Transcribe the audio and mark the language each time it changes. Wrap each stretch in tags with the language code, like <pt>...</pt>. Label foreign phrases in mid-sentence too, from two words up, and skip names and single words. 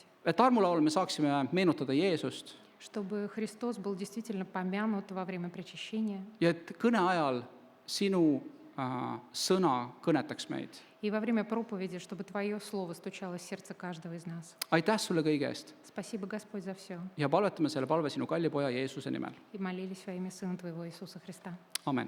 <et>Et armulaul me saaksime meenutada Jeesust</et> <ru>чтобы Христос был действительно помянут во время причащения,</ru> <et>ja et kõne ajal sinu sõna kõnetaks meid.</et> <ru>и во время проповеди, чтобы Твое Слово стучало в сердце каждого из нас.</ru> <et>Aitäh sulle kõige eest</et> <ru>Спасибо, Господь, за все.</ru> <et>ja palvetame selle palve sinu kalli poja Jeesuse nimel.</et> <ru>И молились во имя Сына Твоего Иисуса Христа. Amen.</ru>